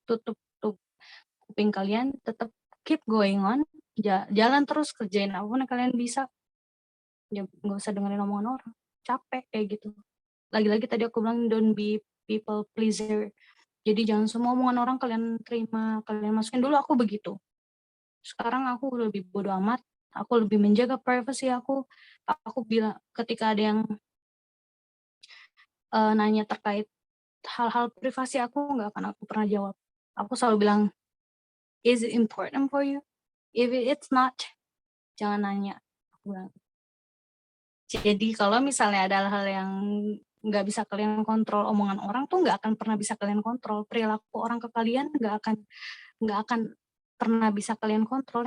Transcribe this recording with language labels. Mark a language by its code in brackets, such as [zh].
[id] Tutup kuping kalian, tetap [en] keep going on. [id] Jalan terus, kerjain apapun yang kalian bisa. Ya, nggak usah dengerin omongan orang. Capek kayak gitu. Lagi-lagi tadi aku bilang [en] don't be people pleaser. [id] Jadi jangan semua omongan orang kalian terima, kalian masukin. Dulu aku begitu. Sekarang aku lebih bodo amat. Aku lebih menjaga privasi aku. Aku bilang ketika ada yang nanya terkait hal-hal privasi aku, nggak akan aku pernah jawab. Aku selalu bilang, [en] is it important for you? If it's not, [id] jangan nanya. Aku bilang. Jadi kalau misalnya ada hal yang nggak bisa kalian kontrol, omongan orang tuh nggak akan pernah bisa kalian kontrol. Perilaku orang ke kalian nggak akan pernah bisa kalian kontrol.